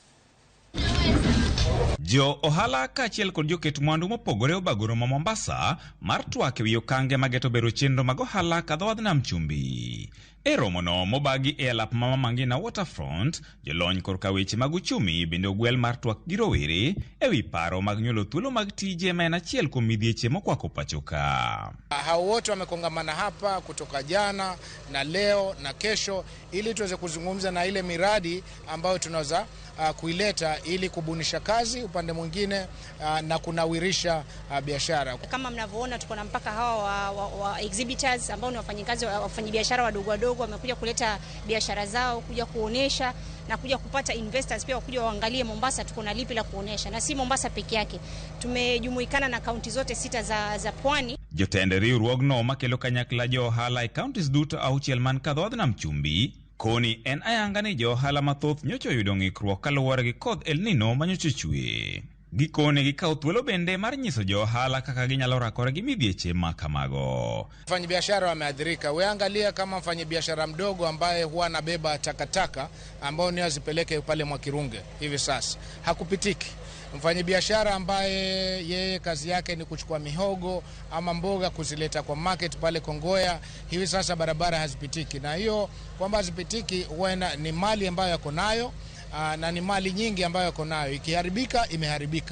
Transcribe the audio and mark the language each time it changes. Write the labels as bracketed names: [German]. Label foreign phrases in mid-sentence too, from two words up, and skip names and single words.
[Luo (Kenya and Tanzania)] Jo ohala kaachiel kod joket mwandu mopogore obago romo Mombasa mar twak e wi okange mageto bero chenro mag ohala kadho nam chumbi. E romo no mobagi e alap Mama Mangina Waterfront, jolony korka weche mag uchumi bende ogwel mar twak gi rowere e wi paro mag nyuolo thuolo mag tije ma en achiel kuom midhieche mokwako pachoka. [Swahili] Hao wote wamekongamana hapa kutoka jana na leo na kesho ili tuweze kuzungumza na ile miradi ambayo tunaweza kuileta ili kubunisha kazi upande mwingine na kunawirisha biashara. Kama mnavyoona tuko na mpaka hawa wa exhibitors ambao ni wafanyikazi wafanyabiashara wadogo wadogo wamekuja kuleta biashara zao, kuja kuonesha na kuja kupata investors pia wakuja waangalie Mombasa tuko na lipi la kuonesha, na si Mombasa peke yake. Tumejumuikana na kaunti zote 6 za pwani. [Luo (Kenya and Tanzania)] Jotend riwruogno makelo kanyakla jo ohala e kauntis duto auchiel man kadho nam chumbi koni en ayanga ni jo ohala mathoth nyocha oyudo ng'ikruok kaluwore gi koth El Nino manyocha chue. Gikone gikawo thuolo bende mar nyiso jo ohala kaka ginyalo rakore gi midhieche ma kamago. [Swahili] Wafanyabiashara wameathirika. Weangalia kama mfanyabiashara mdogo ambaye huwa anabeba takataka ambao ni azipeleke pale Mwakirunge hivi sasa hakupitiki. Mfanyabiashara ambaye yeye kazi yake ni kuchukua mihogo ama mboga kuzileta kwa market pale Kongoya, hivi sasa barabara hazipitiki, na hiyo kwamba hazipitiki huwa ni mali ambayo yako nayo na ni mali nyingi ambayo yako nayo, ikiharibika imeharibika.